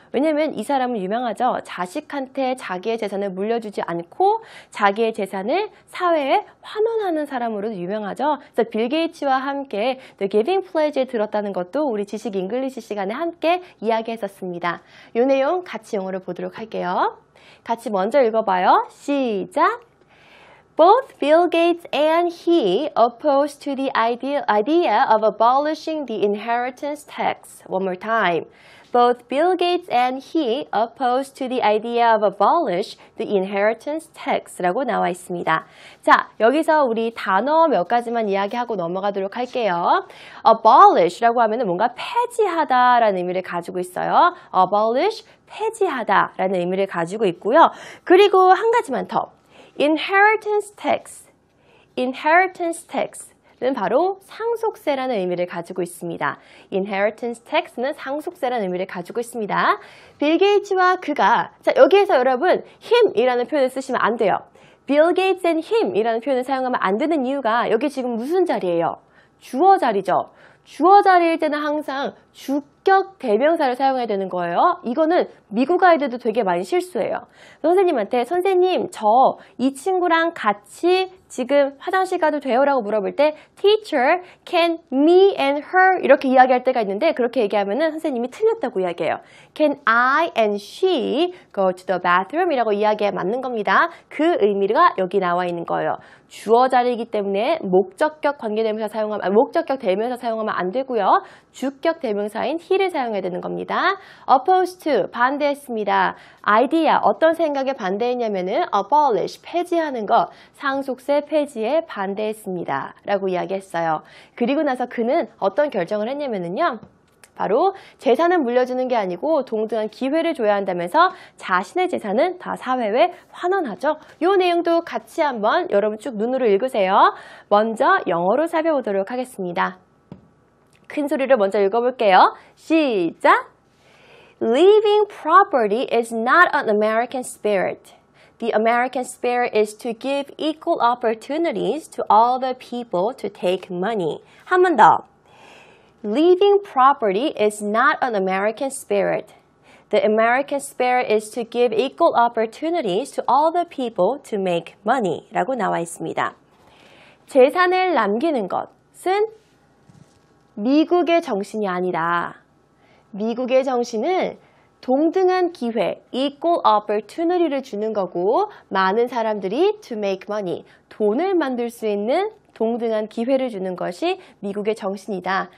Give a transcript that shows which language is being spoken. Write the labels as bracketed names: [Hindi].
[Korean] 왜냐면 이 사람은 유명하죠. 자식한테 자기의 재산을 물려주지 않고 자기의 재산을 사회에 환원하는 사람으로도 유명하죠. 그래서 빌 게이츠와 함께 The Giving Pledge에 들었다는 것도 우리 지식 잉글리시 시간에 함께 이야기했었습니다. 이 내용 같이 영어로 보도록 할게요. 같이 먼저 읽어봐요. 시작! [English] Both Bill Gates and he opposed to the idea of abolishing the inheritance tax. One more time. Both Bill Gates and he opposed to the idea of abolish the inheritance tax라고 [Korean] 나와 있습니다. 자, 여기서 우리 단어 몇 가지만 이야기하고 넘어가도록 할게요. abolish라고 하면 뭔가 폐지하다라는 의미를 가지고 있어요. abolish, 폐지하다라는 의미를 가지고 있고요. 그리고 한 가지만 더. inheritance tax, inheritance tax는 바로 상속세라는 의미를 가지고 있습니다. inheritance tax는 상속세라는 의미를 가지고 있습니다. 빌 게이츠와 그가, 자, 여기에서 여러분 him이라는 표현을 쓰시면 안 돼요. Bill Gates and him이라는 표현을 사용하면 안 되는 이유가 여기 지금 무슨 자리예요? 주어 자리죠. 주어 자리일 때는 항상 주격 대명사를 사용해야 되는 거예요. 이거는 미국 아이들도 되게 많이 실수해요. 선생님한테 선생님 저 이 친구랑 같이 지금 화장실 가도 돼요? 라고 물어볼 때 [English] Teacher, can me and her [Korean] 이렇게 이야기할 때가 있는데 그렇게 얘기하면은 선생님이 틀렸다고 이야기해요. [English] Can I and she go to the bathroom? [Korean] 이라고 이야기해 맞는 겁니다. 그 의미가 여기 나와 있는 거예요. 주어 자리이기 때문에 목적격 관계대명사 사용하면 목적격 대명사 사용하면 안 되고요. 주격 대명사인 he를 사용해야 되는 겁니다. Opposed to 반대했습니다. idea 어떤 생각에 반대했냐면은 abolish 폐지하는 것 상속세 폐지에 반대했습니다. 라고 이야기했어요. 그리고 나서 그는 어떤 결정을 했냐면은요. 바로 재산은 물려주는 게 아니고 동등한 기회를 줘야 한다면서 자신의 재산은 다 사회에 환원하죠. 이 내용도 같이 한번 여러분 쭉 눈으로 읽으세요. 먼저 영어로 살펴보도록 하겠습니다. 큰 소리로 먼저 읽어볼게요. 시작! [English] Leaving property is not an American spirit. The American spirit is to give equal opportunities to all the people to take money. [Korean] 한 번 더. [English] Leaving property is not an American spirit. The American spirit is to give equal opportunities to all the people to make money. [Korean] 라고 나와 있습니다. 재산을 남기는 것은 미국의 정신이 아니다. 미국의 정신은 동등한 기회, equal opportunity를 주는 거고 많은 사람들이 [English] to make money, [Korean] 돈을 만들 수 있는 동등한 기회를 주는 것이 미국의 정신이다.